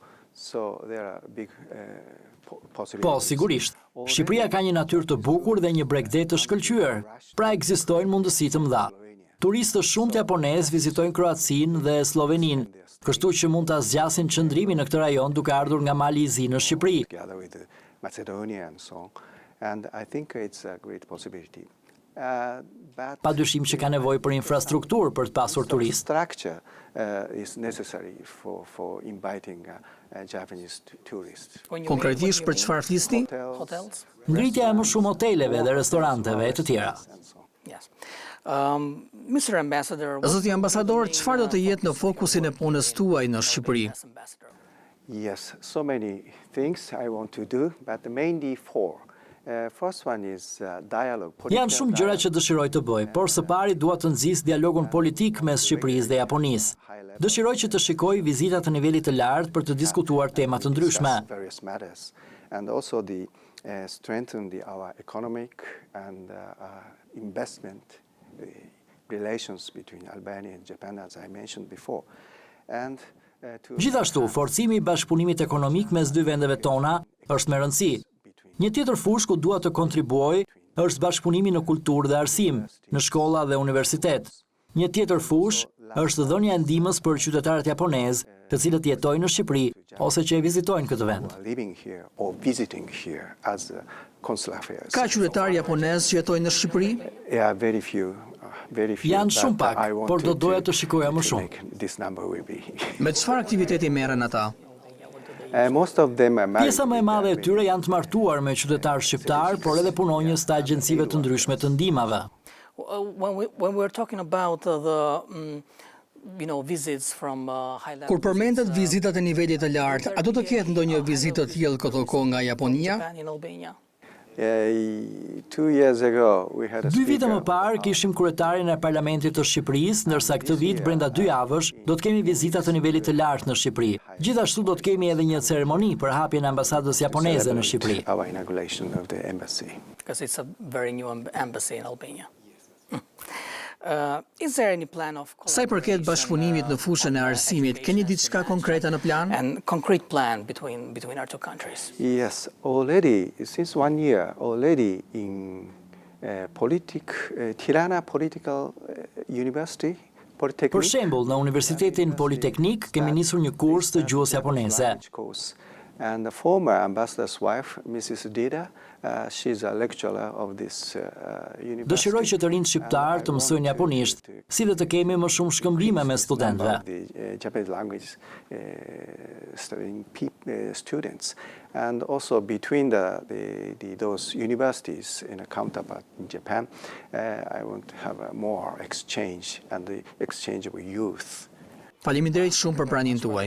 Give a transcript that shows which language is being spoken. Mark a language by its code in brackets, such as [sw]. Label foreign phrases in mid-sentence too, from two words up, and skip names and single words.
[en] So there are big possibilities. [sq] Po, sigurisht. Shqipëria ka një natyrë të bukur dhe një bregdet të shkëlqyer, pra ekzistojnë mundësi të mëdha. Turistë shumë të japonez vizitojnë Kroacinë dhe Sloveninë, kështu që mund ta zgjasin qëndrimin në këtë rajon duke ardhur nga mali i zi në Shqipëri. [en] Together with Macedonia and so on. And I think it's a great possibility. [sq] Padyshim që ka nevojë për infrastrukturë për të pasur turistë. [en] Structure is necessary for inviting Japanese tourists. [sq] Konkretisht për çfarë flisni? Hotels? Ngritja e më shumë hoteleve dhe restoranteve e të tjera. [en] Yes. Mr. Ambassador, [sq] Zoti ambasador, çfarë do të jetë në fokusin e punës tuaj në Shqipëri? [en] Ambassador. Yes, so many things I want to do, but mainly four. First one is dialogue. [sq] Janë shumë gjëra që dëshiroj të bëj, por së pari dua të nxjis dialogun politik mes Shqipërisë dhe Japonisë. Dëshiroj që të shikoj vizita të nivelit të lartë për të diskutuar tema të ndryshme. [en] And also strengthen our economic and investment relations between Albania and Japan, as I mentioned before. And [sq] Gjithashtu, forcimi i bashkëpunimit ekonomik mes dy vendeve tona është me rëndësi. Një tjetër fushë ku dua të kontribuoj është bashkëpunimi në kulturë dhe arsim, në shkolla dhe universitet. Një tjetër fushë është dhënia e ndihmës për qytetarët japonezë, të cilët jetojnë në Shqipëri ose që e vizitojnë këtë vend. Ka qytetarë japonez që jetojnë në Shqipëri? Janë shumë pak, por do doja të shikoja më shumë. Me çfarë aktiviteti merren ata? Pjesa më e madhe e tyre janë të martuar me qytetarë shqiptar, por edhe punonjës të agjencive të ndryshme të ndihmave. [en] When we're talking about visits from high level. [sq] Kur përmendet vizitat e nivelit të lartë, a do të ketë ndonjë vizitë të tillë këto kohë nga Japonia? [en] 2 years ago we had a [sq] 2 vite më parë kishim kryetarin e parlamentit të Shqipërisë, ndërsa këtë vit brenda 2 javësh do të kemi vizita të nivelit të lartë në Shqipëri. Gjithashtu do të kemi edhe një ceremoni për hapjen e ambasadës japoneze në Shqipëri. [en] Because it's a very new embassy in Albania. Is there any plan of [sq] Sa i përket bashkëpunimit në fushën e arsimit, keni diçka konkrete në plan? [en] and concrete plan between our two countries? Yes, already since 1 year already in Tirana Political University. [sq] Për shembull, në Universitetin Politeknik kemi nisur një kurs të gjuhës japoneze. [en] And the former ambassador's wife, Mrs. Dida, she's a lecturer of this university. [sq] Dëshiroj që të rinjt shqiptar të mësojnë japonisht, si dhe të kemi më shumë shkëmbime me studentëve. [en] The Japanese language studying students, and also between those universities in a counterpart in Japan, I want to have a more exchange and the exchange of youth. [sq] Faleminderit shumë për praninë tuaj.